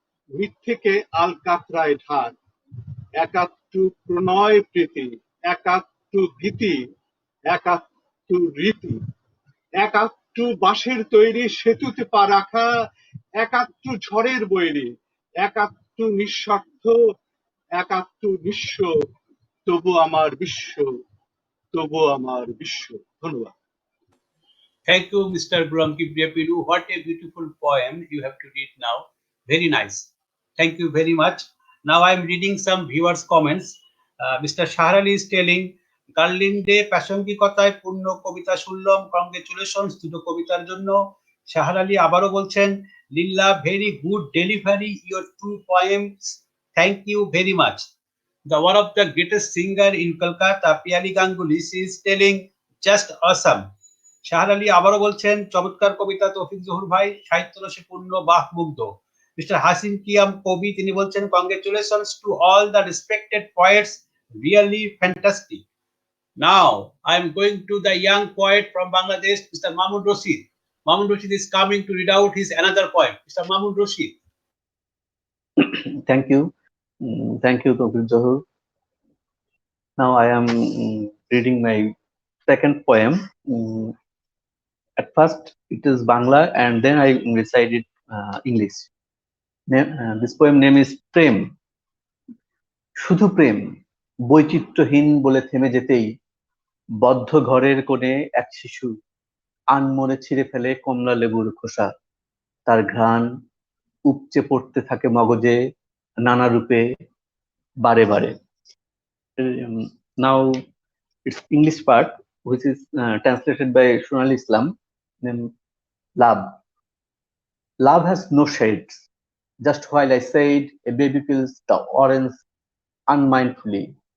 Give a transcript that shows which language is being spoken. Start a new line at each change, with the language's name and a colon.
Bangla: মিথ্যেকে আলকাতরায় ঢাক, একাত্তু প্রণয় প্রীতি, একাত্তু ভীতি, একাত্তু রীতি, একাত্তু বাঁশের তৈরি সেতুতে পা রাখা, একাত্তু ঝড়ের বৈরী, একাত্তু নিঃস্বার্থ, একাত্তু নিঃস্ব, তবু আমার বিশ্ব, তবু আমার বিশ্ব। ধন্যবাদ।
English: Thank you, Mr. Golam Kibria Pinu. What a beautiful poem you have to read now. Very nice. Thank you very much. Now I am reading some viewers' comments. Mr.
Bangla: Shahrali
English: is telling,
Bangla: Gerlinde প্রাসঙ্গিকতায় পূর্ণ কবিতা শুনলাম, congratulations দুটো কবিতার জন্য।
English: Shahrali
Bangla: আবারও বলছেন,
English: লিল্লা very good delivery your two poems. Thank you very much. The one of the greatest singer in Kolkata, Piali Ganguly, she is telling, just awesome.
Bangla: শাহর আলী আবারও বলছেন, চমৎকার কবিতা তৌফিক জহুর ভাই, সাহিত্য রসে পূর্ণ, বাহ মুগ্ধ।
English: mister Hasin Kiyam কবি,
Bangla: তিনি বলছেন,
English: Congratulations to all the respected poets, really fantastic. Now I am going to the young poet from Bangladesh, mister Mamun Rashid. Mamun Rashid is coming to read out his another poem. Mr. Mamun Rashid. Thank you. Thank you, Tawfiq Zahur. Now I am reading my second poem. At first it is Bangla and then I recited English. This poem name is Prem.
Bangla: শুধু প্রেম বৈচিত্র্যহীন বলে থেমে যেতেই বদ্ধ ঘরের কোণে এক শিশু আনমনে ছিঁড়ে ফেলে কমলা লেবুর খোসা, তার ঘ্রাণ উপচে পড়তে থাকে মগজে নানা রূপে বারে বারে।
English: Now its English part, which is translated by Shunal Islam, named Love. Love has no shades. Just while I said, a baby peels the orange unmindfully.